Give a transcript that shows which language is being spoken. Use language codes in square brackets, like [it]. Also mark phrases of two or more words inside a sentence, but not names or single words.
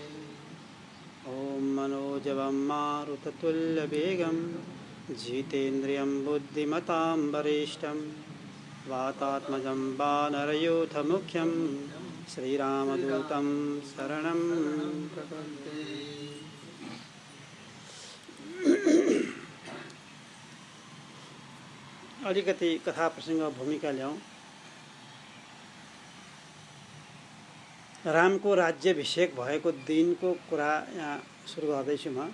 [sa] ओम मनोजवं मारुततुल्यवेगं जितेन्द्रियं बुद्धिमतां वरिष्ठं वातात्मजं वानरयूथमुख्यं श्रीरामदूतं शरणं प्रपद्ये। [ne] अलिकति कथा प्रसंग भूमिका ल्याउँ। रामको राज्याभिषेक भएको दिनको कुरा यहाँ सुरु गर्दैछु म।